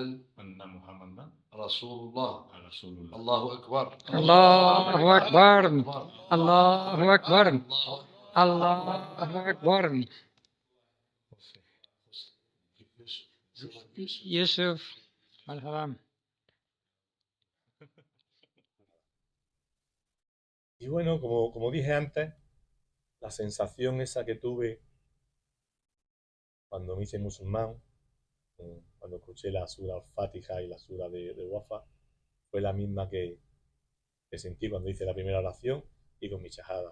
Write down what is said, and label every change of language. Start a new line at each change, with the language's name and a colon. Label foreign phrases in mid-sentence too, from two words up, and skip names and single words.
Arabic: أن محمدا رسول الله رسول الله الله أكبر الله أكبر الله أكبر الله أكبر يوسف مرحبا.
Spanish: Y bueno, como dije antes, la sensación esa que tuve cuando me hice musulmán, cuando escuché la sura al-Fatiha y la sura de Wafa, fue la misma que sentí cuando hice la primera oración y con mi shahada.